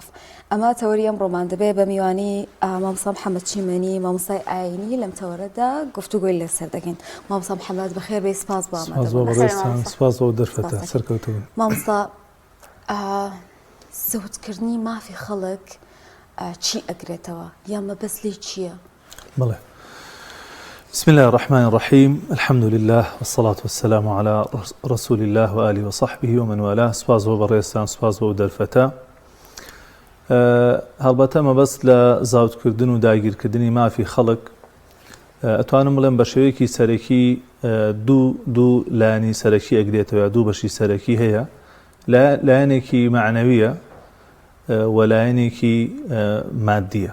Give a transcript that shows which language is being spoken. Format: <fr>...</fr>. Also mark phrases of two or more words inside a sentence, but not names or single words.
<ckb>ئەمە تەوەری ئەم ڕۆمان دەبێت بە میوانی مامۆستا محەممەد چیمەنی مامۆستای ئاینی لەم تەوەرەدا گفتوگۆی لەسەر دەکەین. مامۆستا محەممەد بەخێر بێ، سپاس بۆ سپاس بۆ دەرفەتە سەرکەوتوون. مامۆستا زەوجکردنی مافی خەڵک چی ئەگرێتەوە یا مەبەستی چییە؟ بڵێ.</ckb> <ar>بسم الله الرحمن الرحيم، الحمد لله والصلاة والسلام على رسول الله وآله وصحبه ومن والاه.</ar> <ckb>سپاس بۆ بەڕێستان، سپاس بۆ دەرفەتە. هەڵبەتە مەبەست لە زاوجکردن و داگیرکردنی مافی خەڵک ئەتوانم بڵێم بە شێوەیەکی سەرەکی دوو لایەنی سەرەکی ئەگرێتەوە، دوو بەشی سەرەکی هەیە، لایەنێکی معنەویە و لایەنێکی مادیە.</ckb>